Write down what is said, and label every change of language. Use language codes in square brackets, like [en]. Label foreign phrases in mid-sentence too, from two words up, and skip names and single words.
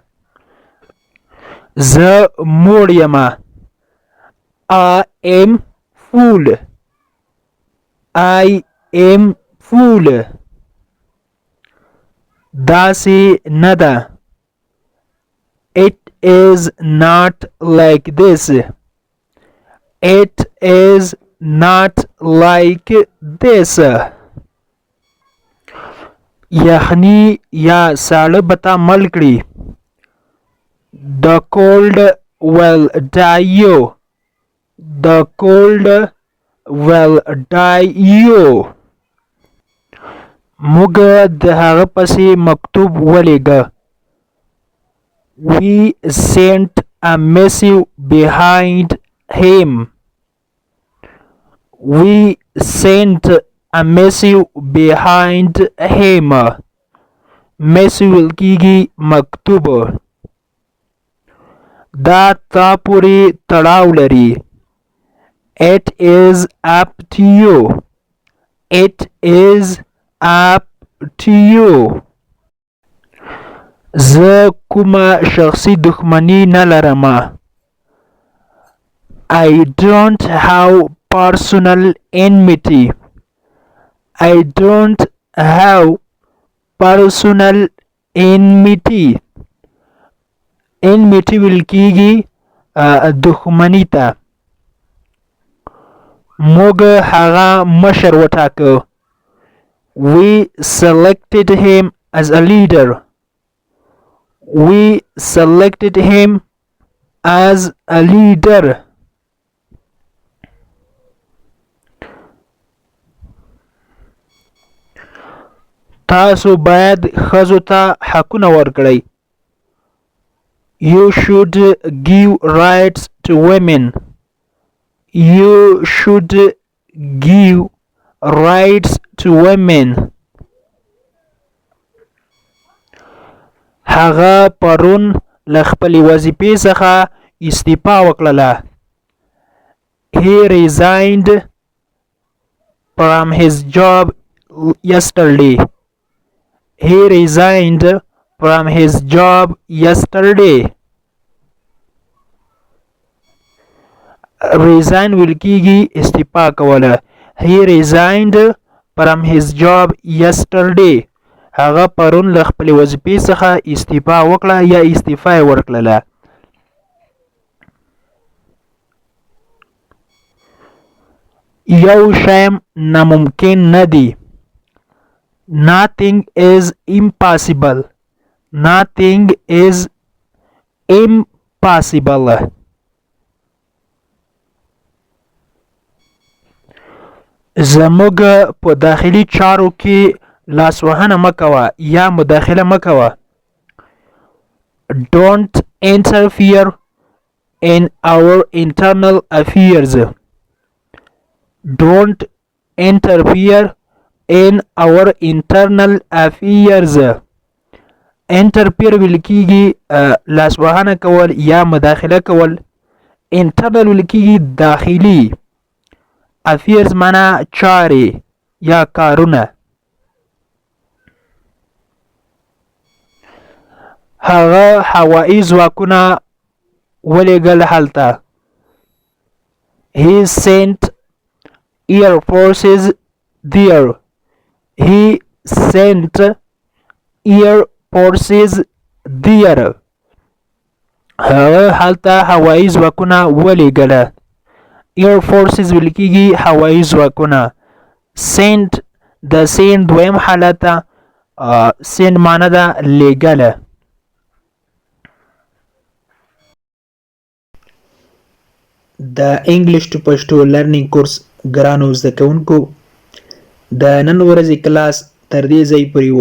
[ps] زه موړ یمه. [en] I am full. I am full. [ps] داسې نه ده. [en] It is not like this. It is not like this. [ps] یخني یا ساړه به تا مړ کړي. [en] The cold will die you. The cold will die you. [ps] موږ د هغه پسې مکتوب ولیږه. [en] We sent a missive behind him. We sent a missive behind him. [ps] missive کیږي مکتوب. دا تا پورې تړاو لري. [en] It is up to you. It is up to you. [ps] زه کومه شخصي دښمني نه لرم. [en] I don't have personal enmity. I don't have personal enmity. enmity will [ps] کیږي دښمنی ته. موږ هغه مشر وټاکه. [en] We selected him as a leader. We selected him as a leader. [ps] تاسو باید ښځو ته حقونه ورکړئ. [en] You should give rights to women. You should give rights to women. [ps] هغه پرون له خپلې وظیفې څخه استعفا وکړله. [en] He resigned from his job yesterday. He resigned from his job yesterday. Resign will [ps] کیږي استعفا کوله. [en] He resigned from his job yesterday. [ps] هغه پرون له خپلې وظیفې څخه استعفا وکړه یا استعفا یې ورکړله. یو شی ناممکن نه دی. [en] Nothing is impossible. Nothing is impossible. [ps] زموږ په داخلي چارو کې لاسوهنه مه کوه یا مداخله مه کوه. [en] Don't interfere in our internal affairs. Don't interfere in our internal affairs. [ps] Interfere ویل کېږي لاسوهنه کول یا مداخله کول. internal ویل کېږي داخلي. affairs معنا چارې یا کارونه. هغه هوایي ځواکونه ولېږل هلته. [en] He sent air forces there. He sent air forces there. [ps] هغه هلته هوایي ځواکونه ولېږله. [en] air forces [ps] ویل کېږي هوایي ځواکونه. sent د send دویم حالت ده. send معنا ده لېږله. د [en] English to Pashto learning course [ps] ګرانو زده کوونکو، د نن ورځې کلاس تر دې ځای پورې و.